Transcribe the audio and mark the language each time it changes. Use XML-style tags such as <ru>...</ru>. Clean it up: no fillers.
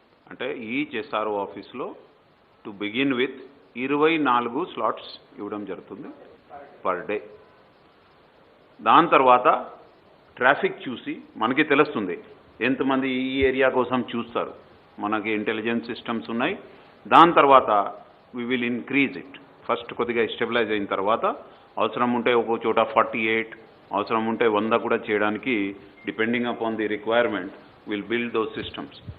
<en>అంటే each SRO ఆఫీస్లో to begin with 24 slots</en> <te>ఇవ్వడం జరుగుతుంది</te> <en>Per day.</en> <te>దాని తర్వాత ట్రాఫిక్ చూసి మనకి తెలుస్తుంది ఎంతమంది ఈ ఏరియా కోసం చూస్తారు. మనకి ఇంటెలిజెన్స్ సిస్టమ్స్ ఉన్నాయి. దాని తర్వాత</te> <en>we will increase it.</en> <te>First కొద్దిగా స్టెబిలైజ్ అయిన తర్వాత అవసరం ఉంటే ఒక చోట 48, అవసరం ఉంటే 100 కూడా చేయడానికి</te> <en>Depending upon the requirement will build those systems.</en>